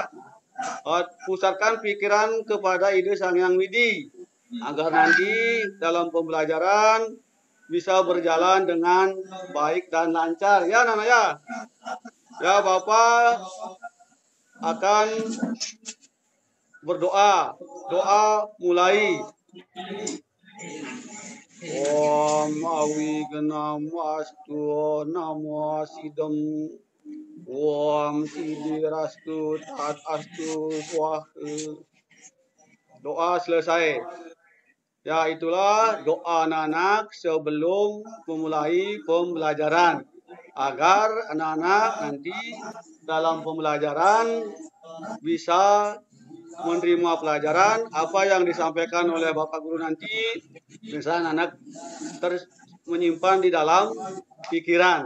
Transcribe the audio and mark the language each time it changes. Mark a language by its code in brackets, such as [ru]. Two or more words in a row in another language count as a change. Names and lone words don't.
[id] Pusatkan pikiran kepada ide Sang Hyang Widi, agar nanti dalam pembelajaran bisa berjalan dengan baik dan lancar ya anak-anak ya. Ya Bapak akan berdoa. Doa mulai. [sa] Om awi genam astu namo sidam. Om sidirastu tat astu swah. [id] Doa selesai. Ya itulah doa anak-anak sebelum memulai pembelajaran. Agar anak-anak nanti dalam pembelajaran bisa menerima pelajaran apa yang disampaikan oleh Bapak Guru nanti bisa anak-anak menyimpan di dalam pikiran.